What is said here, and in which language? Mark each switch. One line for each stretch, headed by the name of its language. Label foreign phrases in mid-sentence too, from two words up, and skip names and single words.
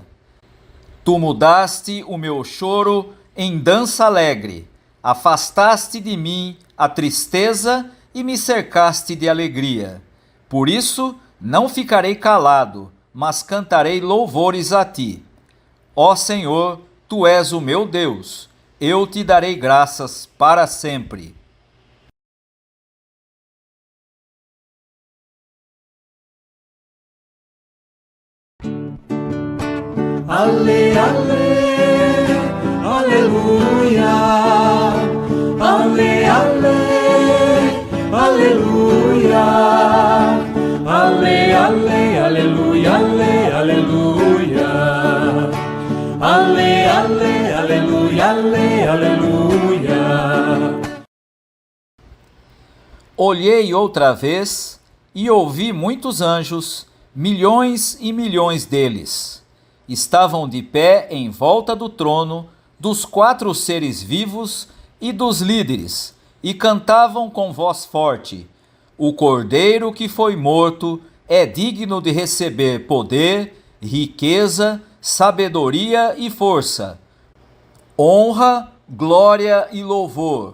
Portuguese: Tu mudaste o meu choro em dança alegre, afastaste de mim a tristeza e me cercaste de alegria. Por isso, não ficarei calado, mas cantarei louvores a ti. Ó Senhor, tu és o meu Deus, eu te darei graças para sempre. Ale, ale, aleluia. Ale, ale, aleluia. Ale, ale, aleluia, ale, aleluia. Ale, ale, aleluia, ale, aleluia. Olhei outra vez e ouvi muitos anjos, milhões e milhões deles. Estavam de pé em volta do trono, dos 4 seres vivos e dos líderes, e cantavam com voz forte: O Cordeiro que foi morto é digno de receber poder, riqueza, sabedoria e força, honra, glória e louvor.